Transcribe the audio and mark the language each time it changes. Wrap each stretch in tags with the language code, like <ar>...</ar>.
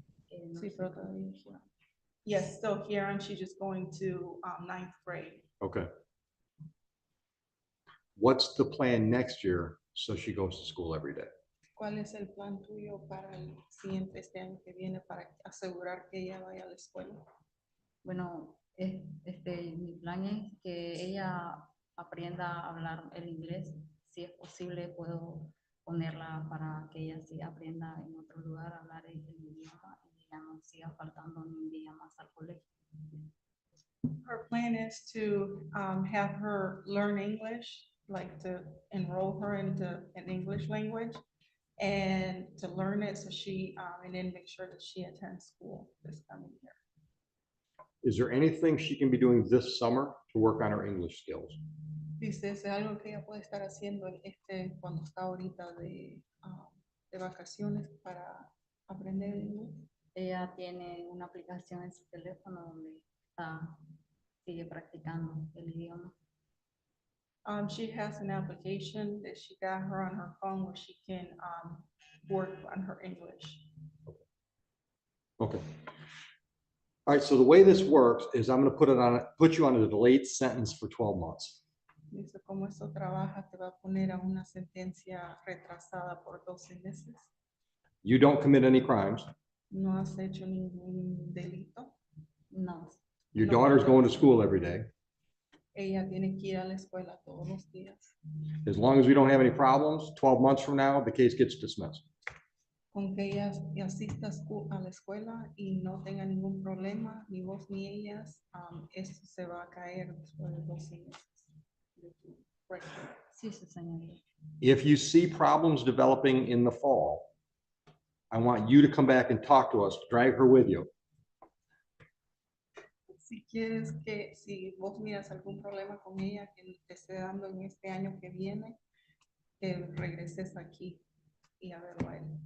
<es>No Sí, sé pero cómo. todavía Huron.</es> <en>Yes, still Huron. She's just going to 9th grade. Okay. What's the plan next year so she goes to school every day?</en> <es>¿Cuál es el plan tuyo para el siguiente este año que viene para asegurar que ella vaya a la escuela? Bueno, mi plan es que ella aprenda a hablar el inglés. Si es posible, puedo ponerla para que ella sí aprenda en otro lugar a hablar el idioma y ya no siga faltando ni un día más al colegio.</es> <en>Her plan is to have her learn English, like to enroll her into an English language and to learn it so she, and then make sure that she attends school this coming year. Is there anything she can be doing this summer to work on her English skills?</en> <es>Dice, es algo que ella puede estar haciendo en cuando está ahorita de vacaciones para aprender inglés. Ella tiene una aplicación en su teléfono donde sigue practicando el idioma.</es> <en>She has an application that she got her on her phone where she can work on her English. Okay. All right, so the way this works is I'm gonna put you on a delayed sentence for 12 months.</en> <es>Dice, como esto trabaja, te va a poner a una sentencia retrasada por 12 meses.</es> <en>You don't commit any crimes.</en> <es>No has hecho ningún delito. No,</es> <en>Your</en> <es>No.</es> <en>daughter's going to school every day.</en> <es>Ella tiene que ir a la escuela todos los días.</es> <en>As long as we don't have any problems, 12 months from now, the case gets dismissed.</en> <es>Con que ella asista a la escuela y no tenga ningún problema, ni vos ni ellas, esto se va a caer después de 12 meses.</es> <en>Right.</en> <es>sí, su señoría.</es> <en>If you see problems developing in the fall, I want you to come back and talk to us, drag her with you.</en> <es>Si quieres si vos miras algún problema con ella que te esté dando en este año que viene, que regreses aquí y a verlo a él.</es>